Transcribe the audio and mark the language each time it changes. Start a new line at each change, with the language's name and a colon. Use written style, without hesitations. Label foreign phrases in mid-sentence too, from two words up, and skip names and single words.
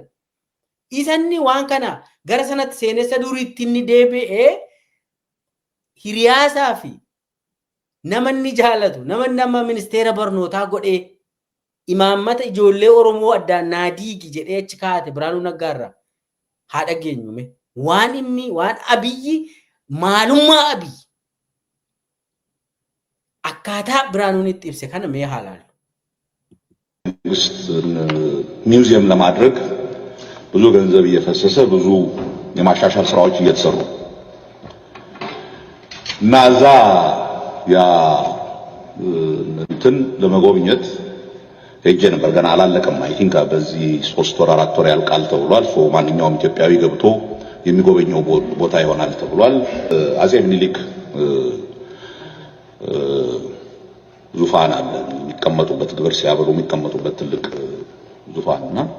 Oromo: Isanni waan kana gara sanatti seenessa duriitti inni deebi'ee hiriyaasaa fi namanni jaalatu nama ministeera barnootaa godhee imaammata ijoollee Oromoo addaan naadiigi jedhee achi kaa'ate Biraanuu Naggaarraa haa dhageenyume waan inni waan Abiyyi maalummaa Abiyyi akkaataa Biraanuun itti ibse kana mee haalaan
Amharic: ሚውዚየም ለማድረግ ብዙ ገንዘብ እየፈሰሰ ብዙ የማሻሻል ስራዎች እየተሰሩ እና እዛ ያ እንትን ለመጎብኘት ሄጄ ነበር። ገና አላለቀም።
English: I think
Amharic: በዚህ 3 ወር 4 ወር ያልቃል ተብሏል። ሶ ማንኛውም ኢትዮጵያዊ ገብቶ የሚጎበኘው ቦታ ይሆናል ተብሏል። አጼ ምኒልክ ዙፋን አለ የሚቀመጡበት ግብር ሲያበሉ የሚቀመጡበት ትልቅ ዙፋንና